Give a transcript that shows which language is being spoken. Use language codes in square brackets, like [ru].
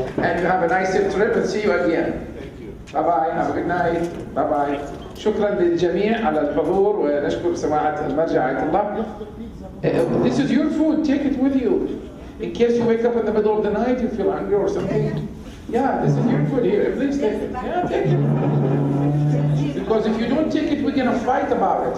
[en] And you have a nice trip, and see you again. Bye bye. Have a good night. Bye bye. [ar] شكرا للجميع على الحضور ونشكر سماحة المرجع آية الله. [en] This is your food. Take it with you. In case you wake up in the middle of the night, you feel hungry or something. Yeah, this is your food here. Please take it. Yeah, take it. Because if you don't take it, we're gonna fight about it.